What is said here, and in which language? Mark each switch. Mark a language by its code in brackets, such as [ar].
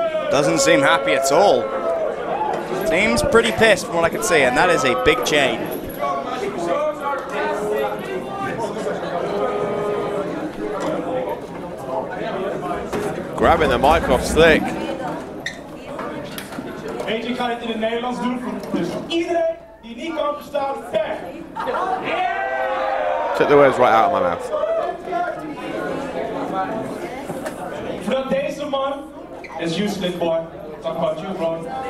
[en] Doesn't seem happy at all. Seems pretty pissed from what I can see, and that is a big chain. Grabbing the mic off Slick. [nl] Weet je, ik ga dit in het Nederlands doen. Dus iedereen die niet kan verstaan, weg. [en] Took the words right out of my mouth. [nl] Voordat deze man, [en] as you Slick boy, talk about you bro.